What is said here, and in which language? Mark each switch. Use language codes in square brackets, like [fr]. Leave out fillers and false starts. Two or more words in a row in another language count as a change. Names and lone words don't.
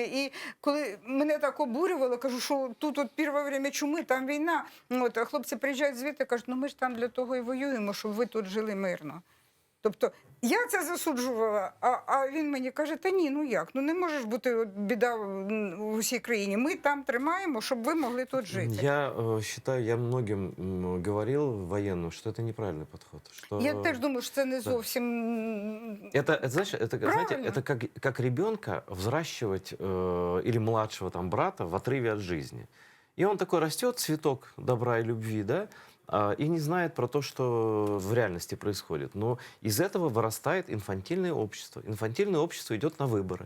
[uk] І коли мене так обурювало, кажу, що тут от перше время чуми, там війна. От, а хлопці приїжджають звідти, кажуть, ну ми ж там для того і воюємо, щоб ви тут жили мирно. Тобто я це засуджувала, а він мені каже, та ні, ну як, ну не може ж бути от біда в усій країні. Ми там тримаємо, щоб ви могли тут жити. [ru] Я считаю, я многим говорил военным, что это неправильный подход. Что... [uk] Я теж думаю, що це не зовсім [ru] Это, знаешь, это, знаете, [uk] правильно. [ru] это как ребенка взращивать или младшего там брата в отрыве от жизни. И он такой растет, цветок добра и любви, да, и не знает про то, что в реальности происходит. Но из этого вырастает инфантильное общество. Инфантильное общество идет на выборы.